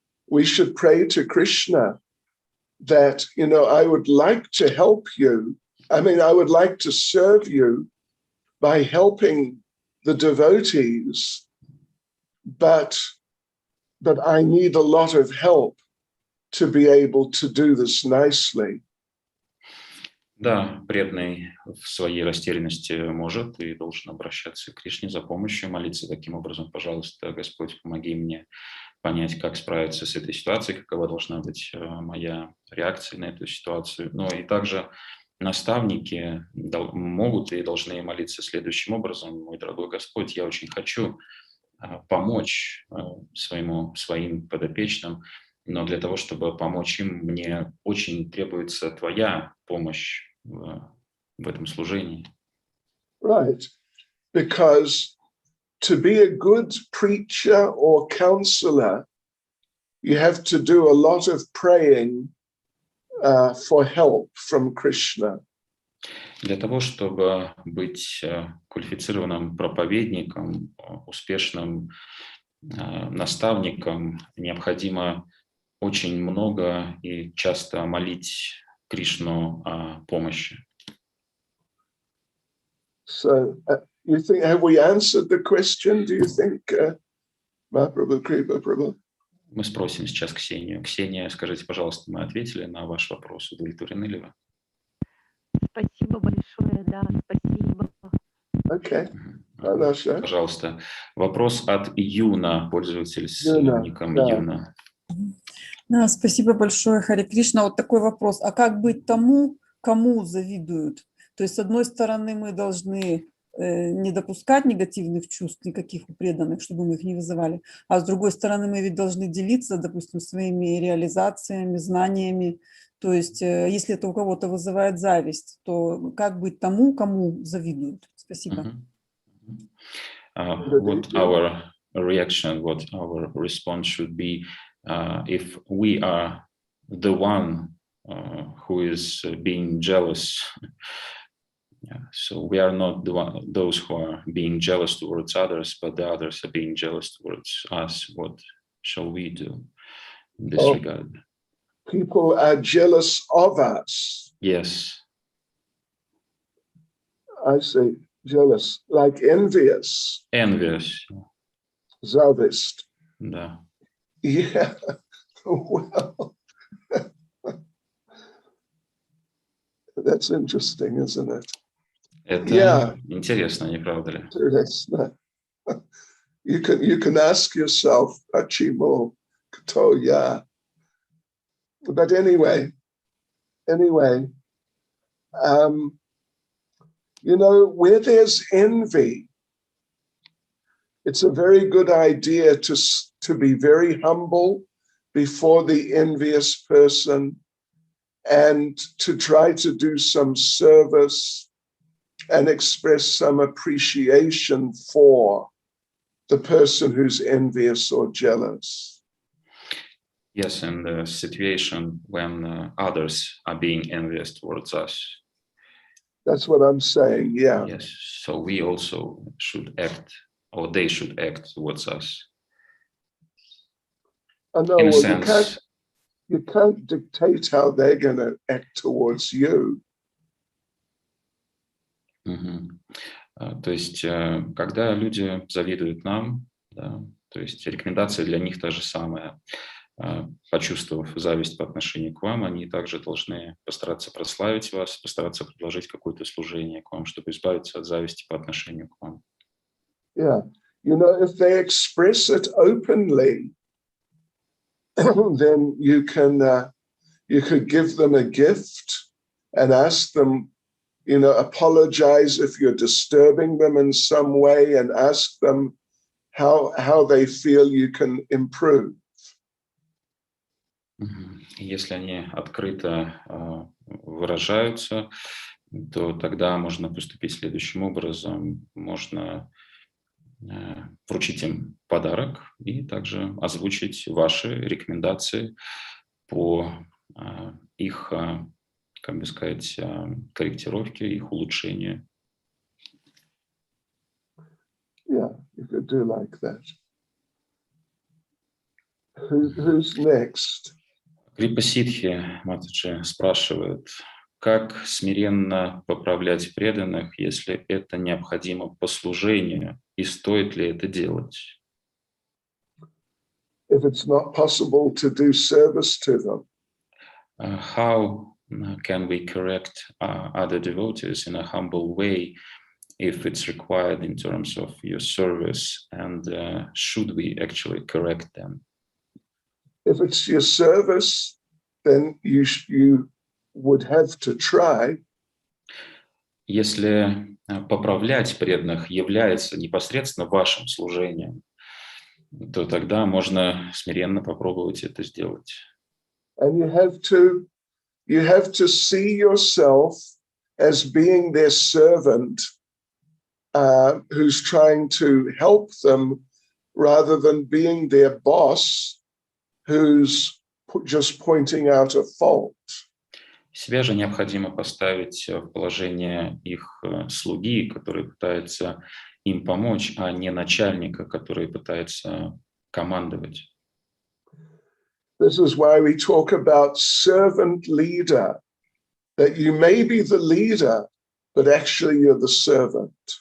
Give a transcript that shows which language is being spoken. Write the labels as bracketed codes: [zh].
[en] We should pray to Krishna that, I would like to help you. I mean, I would like to serve you by helping the devotees, but I need a lot of help to be able to do this nicely. [ru] Да, преданный в своей растерянности может и должен обращаться к Кришне за помощью, молиться таким образом: пожалуйста, Господь, помоги мне понять, как справиться с этой ситуацией, какова должна быть моя реакция на эту ситуацию. Но и также наставники могут и должны молиться следующим образом: «Мой дорогой Господь, я очень хочу помочь своим подопечным, но для того, чтобы помочь им, мне очень требуется Твоя помощь в этом служении». [en] Right. Because to be a good preacher or counselor, you have to do a lot of praying for help from Krishna. [ru] Для того, чтобы быть квалифицированным проповедником, успешным наставником, необходимо очень много и часто молить Кришну о помощи. [en] So, you think, have we answered the question? Do you think, Mahaprabhu, Kripa Prabhu? [ru] Мы спросим сейчас Ксению. Ксения, скажите, пожалуйста, мы ответили на ваш вопрос. Удовлетворены ли вы? Спасибо большое, да, спасибо. [en] Okay. [ru] Хорошо. Пожалуйста. Вопрос от Юна, пользователь с ником да. Юна. Да, спасибо большое, Харе Кришна. Вот такой вопрос. А как быть тому, кому завидуют? То есть, с одной стороны, мы должны не допускать негативных чувств никаких у преданных, чтобы мы их не вызывали. А с другой стороны, мы ведь должны делиться, допустим, своими реализациями, знаниями. То есть, если это у кого-то вызывает зависть, то как быть тому, кому завидуют? Спасибо. [en] What our reaction, what our response should be if we are the one who is being jealous. So we are not those who are being jealous towards others, but the others are being jealous towards us. What shall we do in this regard? People are jealous of us. Yes. I say jealous, like envious. Envious. [ru] Zavist. Да. [en] Yeah. Well, that's interesting, isn't it? [ru] Это интересно, не правда ли? Интересно. [en] You can ask yourself, Achimo, Katoya. But anyway, you know, where there's envy, it's a very good idea to be very humble before the envious person and to try to do some service and express some appreciation for the person who's envious or jealous. Yes, in the situation when others are being envious towards us. That's what I'm saying, yeah. Yes, so we also should act, or they should act towards us. I know, In a well, sense. you can't dictate how they're going to act towards you. [ru] То есть, когда люди завидуют нам, да, то есть рекомендация для них та же самая. Почувствовав зависть по отношению к вам, они также должны постараться прославить вас, постараться предложить какое-то служение к вам, чтобы избавиться от зависти по отношению к вам. [en] Yeah, you know, if they express it openly, then you could give them a gift and ask them, you know, apologize if you're disturbing them in some way and ask them how they feel you can improve. [ru] Если они открыто выражаются, то тогда можно поступить следующим образом. Можно вручить им подарок и также озвучить ваши рекомендации по их, как бы сказать, корректировке, их улучшению. [en] Yeah, you could do like that. Who's next? [ru] Крипа Ситхи Матаджи спрашивает, как смиренно поправлять преданных, если это необходимо по служению, и стоит ли это делать? [en] If it's not possible to do service to them. How can we correct other devotees in a humble way if it's required in terms of your service, and should we actually correct them? If it's your service, then you would have to try [ru] Если поправлять преданных является непосредственно вашим служением, то тогда можно смиренно попробовать это сделать. [en] And you have to see yourself as being their servant who's trying to help them rather than being their boss who's just pointing out a fault. [ru] Себя же необходимо поставить в положение их слуги, который пытается им помочь, а не начальника, который пытается командовать. [en] This is why we talk about servant leader, that you may be the leader, but actually you're the servant.